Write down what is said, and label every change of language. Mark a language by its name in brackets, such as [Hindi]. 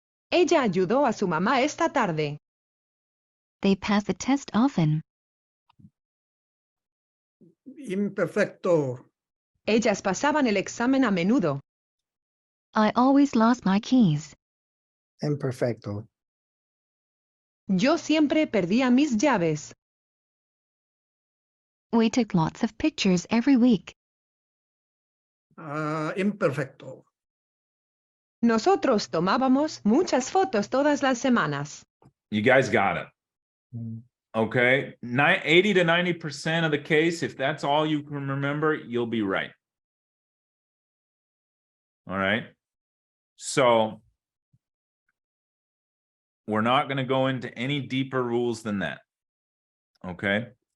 [Spanish] Ella ayudó a su mamá esta tarde. [English] They pass the test often. [Spanish] Imperfecto. Ellas pasaban el examen a menudo. [English] I always lost my keys. [Spanish] Imperfecto. Yo siempre perdía mis llaves. [English] We took lots of pictures every week. [Spanish] Imperfecto. Nosotros tomábamos muchas fotos todas las semanas. [English] You guys got it. Okay. 80 to 90% of the case, if that's all you can remember, you'll be right. All right. So we're not going to go into any deeper rules than that. Okay.